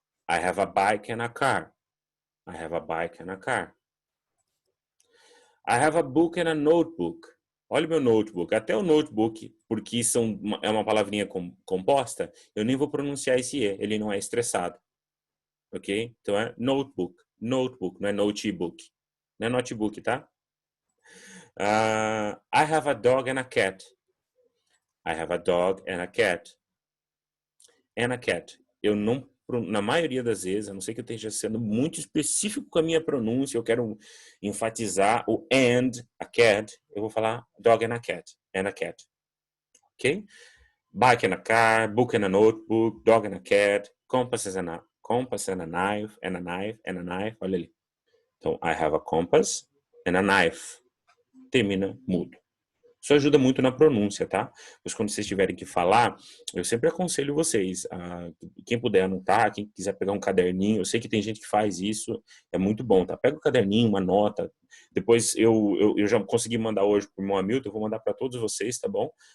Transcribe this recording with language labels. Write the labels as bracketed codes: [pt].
[en] I have a bike and a car. I have a bike and a car. I have a book and a notebook. [pt] Olha o meu notebook. Até o notebook, porque é uma palavrinha composta, eu nem vou pronunciar esse E. Ele não é estressado. Ok? Então é notebook. Notebook, não é notebook. Não é notebook, tá? [en] I have a dog and a cat. I have a dog and a cat. And a cat. [pt] Eu não, na maioria das vezes, a não ser que eu esteja sendo muito específico com a minha pronúncia, eu quero enfatizar o and, a cat, eu vou falar [en] dog and a cat. And a cat. Ok? Bike and a car, book and a notebook, dog and a cat, compass and a knife, and a knife, and a knife. [pt] Olha ali. [en] Então, I have a compass and a knife. [pt] Termina mudo. Isso ajuda muito na pronúncia, tá? Mas quando vocês tiverem que falar, eu sempre aconselho vocês, quem puder anotar, quem quiser pegar um caderninho, eu sei que tem gente que faz isso, é muito bom, tá? Pega o caderninho, uma nota, depois eu já consegui mandar hoje pro meu Hamilton, eu vou mandar para todos vocês, tá bom?